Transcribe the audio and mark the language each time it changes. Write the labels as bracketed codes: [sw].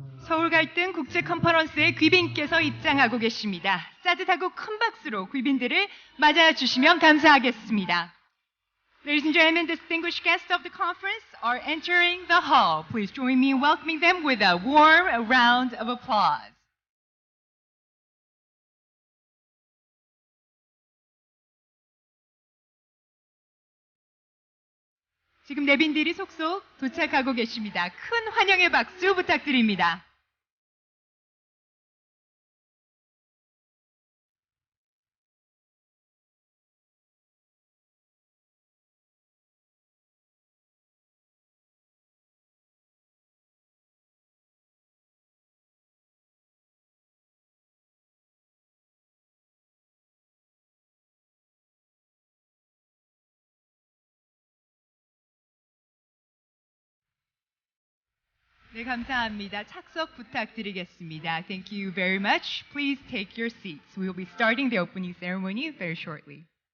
[ko] 서울 갈등 국제 컨퍼런스의 귀빈께서 입장하고 계십니다. 따뜻하고 큰 박수로 귀빈들을 맞아 주시면 감사하겠습니다. [en] Ladies and gentlemen, distinguished guests of the conference are entering the hall. Please join me in welcoming them with a warm round of applause. [ko] 지금 내빈들이 속속 도착하고 계십니다. 큰 환영의 박수 부탁드립니다. 네, 감사합니다. 착석 부탁드리겠습니다. [en] Thank you very much. Please take your seats. We will be starting the opening ceremony very shortly.